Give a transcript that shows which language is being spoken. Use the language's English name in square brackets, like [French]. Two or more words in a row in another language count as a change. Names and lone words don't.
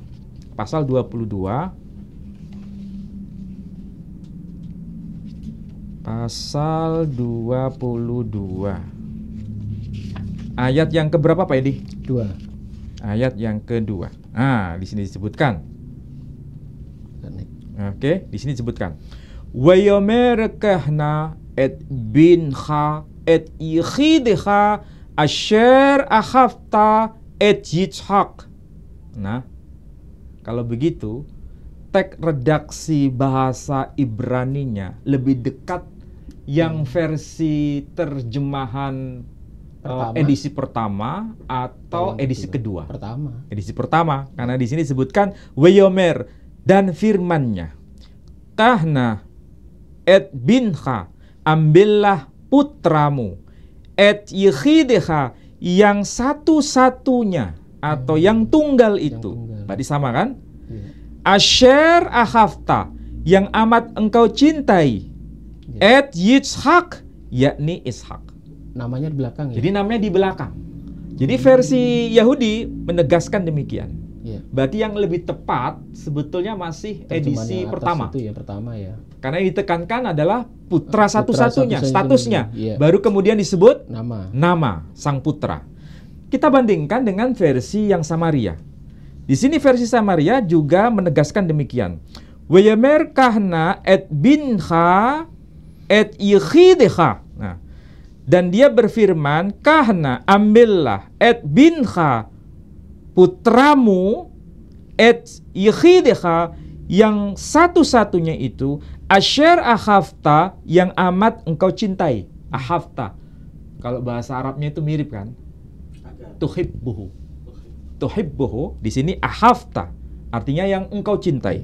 [Indonesian] Pasal 22. Pasal 22. Ayat yang keberapa Pak Edi? 2. Ayat yang kedua. Nah, di sini disebutkan. Oke, di sini disebutkan. [Hebrew] ויאמר קח נא את בנך את יחידך אשר אהבת את יצחק. [Indonesian] Nah, kalau begitu, teks redaksi bahasa Ibraninya lebih dekat yang versi terjemahan edisi pertama atau edisi kedua. Edisi pertama, karena di sini disebutkan Weyomer dan firmannya, [Hebrew] קח נא את בנך, [Indonesian] ambillah putramu, [Hebrew] את יחידך, [Indonesian] yang satu-satunya atau yang tunggal itu. Berarti sama kan? [Hebrew] אשר אהבת, [Indonesian] yang amat engkau cintai, [Hebrew] את יצחק, [Indonesian] yakni Ishak. Namanya di belakang ya? Jadi namanya di belakang. Jadi versi Yahudi menegaskan demikian. Ya. Berarti yang lebih tepat sebetulnya masih edisi pertama. Itu ya, pertama ya. Karena yang ditekankan adalah putra satu-satunya, statusnya. Ya. Baru kemudian disebut nama sang putra. Kita bandingkan dengan versi yang Samaria. Di sini versi Samaria juga menegaskan demikian. [Hebrew] ויאמר קח נא את בנך את יחידך. [Indonesian] Nah, dan dia berfirman, kahna, ambillah, [Hebrew] את בנך, [Indonesian] putramu, [Hebrew] את יחידך, [Indonesian] yang satu-satunya itu, [Hebrew] אשר אהבת, [Indonesian] yang amat engkau cintai. Ahafta. Kalau bahasa Arabnya itu mirip kan? Tuhibbuhu. Tuhibbuhu, di sini ahafta, artinya yang engkau cintai.